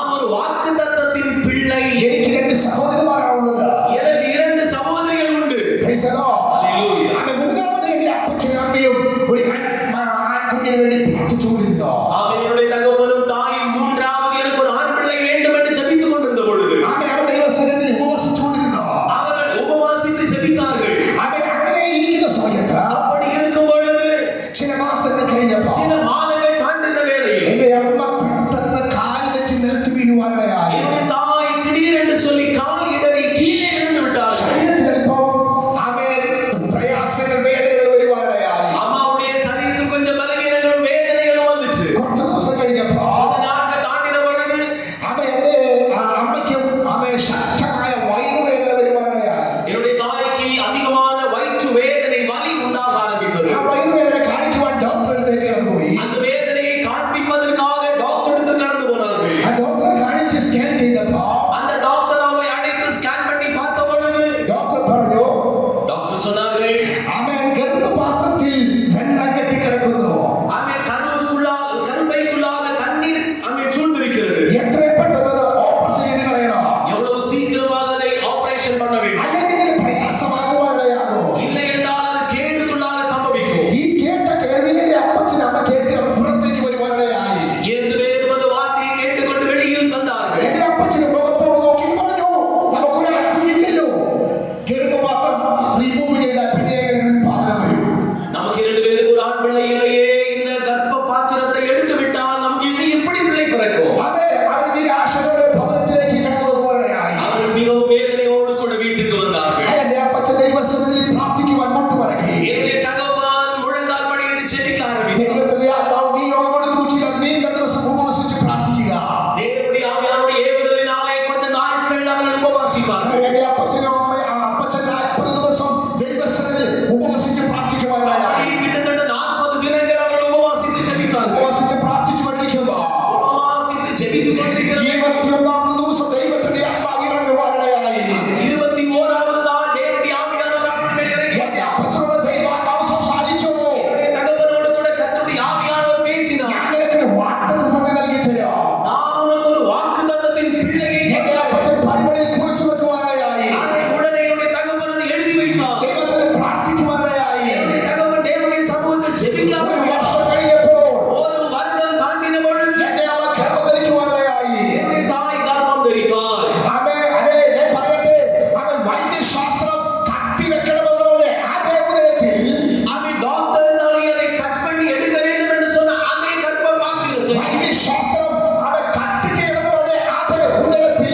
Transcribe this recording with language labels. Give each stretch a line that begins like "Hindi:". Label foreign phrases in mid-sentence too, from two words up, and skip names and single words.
Tamil: வாக்குத்தத்தத்தின் பிள்ளை.
Malayalam: എനിക്ക് 2 സഹോദരന്മാരാണുള്ളത്.
Tamil: எனக்கு 2 சகோதரிகள் உண்டு.
English: Praise the Lord. Hallelujah.
Tamil: அந்த மூன்றாவது என்
Malayalam: அப்பச்சനും அம்மையும் ஒரு ஆண்குഞ്ഞിന് വേണ്ടി പ്രാർത്ഥിച്ചുകൊണ്ടിരുന്നു.
Tamil: என்னுடைய தகவலும் தாயும் 3வது எனக்கு ஒரு ஆண் பிள்ளை வேண்டும் என்று ஜெபித்துக் கொண்டிருந்த பொழுது
Malayalam: അവർ ദൈവസന്നിധിയിൽ ഉപവസിച്ചുകൊണ്ടിരുന്നു.
Tamil: அவர்கள் உபவாசித்து ஜெபித்தார்கள்.
Malayalam: അങ്ങനെ ഇരിക്കുന്ന സമയത്ത്
Tamil: அப்படி இருக்கும் பொழுது
Malayalam: ചില മാസങ്ങൾ കഴിഞ്ഞപ്പോൾ
Tamil: சில மாதங்கள் தாண்டின வேளையில்
Malayalam: എന്റെ അമ്മ പെട്ടെന്ന് കാൽ തെറ്റി നിലത്ത് വീഴുവാനിടയായി.
Tamil: என்னுடைய தாய் திடீரென்று சொல்லி கால் இடறி கீழே விழுந்து விட்டார்கள்.
Malayalam: ശരീരത്തിൽ അല്പം പ്രയാസങ്ങൾ വേദനകൾ വരുവാനിടയായി.
Tamil: அம்மாவுடைய சரீரத்தில் கொஞ்சம் பலவீனங்களும் வேதனைகளும் வந்துச்சு.
Malayalam: കുറച്ച് ദിവസം കഴിഞ്ഞപ്പോൾ
Tamil: கொஞ்ச நாட்கள் தாண்டின பொழுது
Malayalam: എന്റെ അമ്മയ്ക്കും ശക്തമായ വയറുവേദന വരുവാനിടയായി.
Tamil: என்னுடைய தாய்க்கு அதிகமான வயிற்று வேதனை வலி உண்டாக ஆரம்பித்தது.
Malayalam: ആ വയറുവേദന കാണിക്കുവാൻ ഡോക്ടർ അടുത്തേക്ക് കടന്നുപോയി.
Tamil: அந்த വേദனையை காண்பிப்பதற்காக டாக்டர் எடுத்து கடந்து போனார்கள்.
Malayalam: ആ ഡോക്ടറെ കാണിച്ച് സ്കാൻ ചെയ്തപ്പോൾ
Tamil: அந்த டாக்டர் அவளை அழைத்து ஸ்கேன் பண்ணி பார்த்த பொழுது
Malayalam: ഡോക്ടർ പറഞ്ഞു,
Tamil: டாக்டர் சொன்னார்கள்,
Malayalam: അവൻ ഗർഭപാത്രത്തിൽ വെള്ളം കെട്ടിക്കിടക്കുന്നു.
Tamil: அவன் கருப்பைக்குள்ளாக தண்ணீர் அவன் சூழ்ந்திருக்கிறது.
Malayalam: എത്രയും പെട്ടെന്ന് അത് ഓപ്പറേഷൻ ചെയ്ത് കളയണം.
Tamil: எவ்வளவு சீக்கிரமாக அதை ஆபரேஷன் பண்ண வேண்டும்.
Malayalam: അല്ലെങ്കിൽ ഇതിന് പ്രയാസമാകുവാനിടയാകും.
Tamil: இல்லை என்றால் அது கேடுக்குள்ளாக சம்பவிக்கும்.
Malayalam: ഈ കേട്ട കേൾവി എന്റെ അപ്പച്ചൻ അമ്മ കേട്ട് അവർ പുറത്തേക്ക് വരുവാനിടയായി.
Tamil: 2 பேரும் அந்த வார்த்தையை கேட்டுக்கொண்டு வெளியில் வந்தார்கள்.
Malayalam: എന്റെ അപ്പച്ചന് മുഖത്തോട് നോക്കി പറഞ്ഞു, നമുക്കൊരു ആൺകുഞ്ഞില്ലല്ലോ. ഗർഭപാത്രം റിമൂവ് ചെയ്താൽ പിന്നെ എങ്ങനെ ഉത്പാദനം വരും?
Tamil: நமக்கு 2 பேருக்கு ஒரு ஆண் பிள்ளை இல்லையே, இந்த கர்ப்ப பாத்திரத்தை எடுத்து விட்டால் நமக்கு இனி எப்படி பிள்ளை பிறக்கும்?
Malayalam: അതെ, അവർ നിരാശയോടെ ഭവനത്തിലേക്ക് കടന്നു പോകുവാനിടയായി.
Tamil: அவர்கள் மிகவும் வேதனையோடு கூட வீட்டுக்கு வந்தார்கள்.
Malayalam: എന്റെ അപ്പച്ചൻ ദൈവസന്നിധിയിൽ പ്രാർത്ഥിക്കുവാൻ മുട്ടുമടങ്ങി.
Tamil: என்னுடைய தகப்பன் முழங்கால் படியிட்டு ஜெபிக்க ஆரம்பித்தார்.
Malayalam: ദൈവത്തിന്റെ ആത്മാവ് നിയോഗം കൊടുത്തു, ചില നീണ്ട ദിവസം ഉപവസിച്ച് പ്രാർത്ഥിക്കുക.
Tamil: தேவனுடைய ஆவியானுடைய ஏவுதலினாலே கொஞ்ச நாட்கள் அவர்கள் உபவாசித்தார்கள்.
Malayalam: എന്റെ അപ്പച്ചനും അപ്പച്ചൻ 40 ദിവസം ദൈവസന്നിധിയിൽ ഉപവസിച്ച് പ്രാർത്ഥിക്കുവാനിടയായി.
Tamil: அப்படி கிட்டத்தட்ட 40 தினங்கள் அவர்கள் உபவாசித்து ஜெபித்தார்கள்.
Malayalam: ഉപവസിച്ച് പ്രാർത്ഥിച്ചു കൊണ്ടിരിക്കുമ്പോൾ
Tamil: உபவாசித்து ஜெபித்துக் கொண்டிருக்கிற
Malayalam: 21 ദിവസം ദൈവത്തിന്റെ ആത്മാവ് ഇറങ്ങുവാനിടയായി.
Tamil: 21வது நாள் தேவனுடைய ஆவியானவர் அவர்கள் மேல் இறங்கி
Malayalam: എന്റെ അപ്പച്ചനോട് ദൈവാത്മാവ് സംസാരിച്ചു.
Tamil: என்னுடைய தகப்பனோடு கூட கர்த்தருடைய ஆவியானவர் பேசினார்.
Malayalam: ഞാൻ നിനക്കൊരു വാഗ്ദത്തം നൽകി തരാം.
Tamil: நான் உனக்கு ஒரு வாக்குத்தத்தத்தின் பிள்ளையை
Malayalam: എന്റെ അപ്പച്ചൻ ബൈബിളിൽ കുറിച്ചു വെക്കുവാനിടയായി.
Tamil: அதை உடனே என்னுடைய தகப்பன் அதை எழுதி வைத்தார்.
Malayalam: ദൈവസന്നിധിയിൽ പ്രാർത്ഥിക്കുവാനിടയായി.
Tamil: என்னுடைய தகப்பன் தேவனுடைய சமூகத்தில் ஜெபிக்க
Malayalam: ഒരു
Tamil: ஆரம்பித்தார்.
Malayalam: വർഷം കഴിഞ്ഞപ്പോൾ
Tamil: ஒரு வருடம் தாண்டின பொழுது
Malayalam: എന്റെ അമ്മ ഗർഭം ധരിക്കുവാനിടയായി.
Tamil: என்னுடைய தாய் கர்ப்பம் தரித்தார்.
Malayalam: അതെ, ഞാൻ പറയട്ടെ, അവൻ വൈദ്യശാസ്ത്രം കത്തിവെക്കണമെന്നുള്ളത് അതേ ഉദരത്തിൽ
Tamil: அவன் டாக்டர்ஸ் அதை கட் பண்ணி எடுக்க வேண்டும் என்று சொன்ன அதே கர்ப்ப பாத்திரத்தை
Malayalam: വൈദ്യശാസ്ത്രം അവൻ കട്ട് ചെയ്യണമെന്ന് പറഞ്ഞ അതേ ഉദരത്തിൽ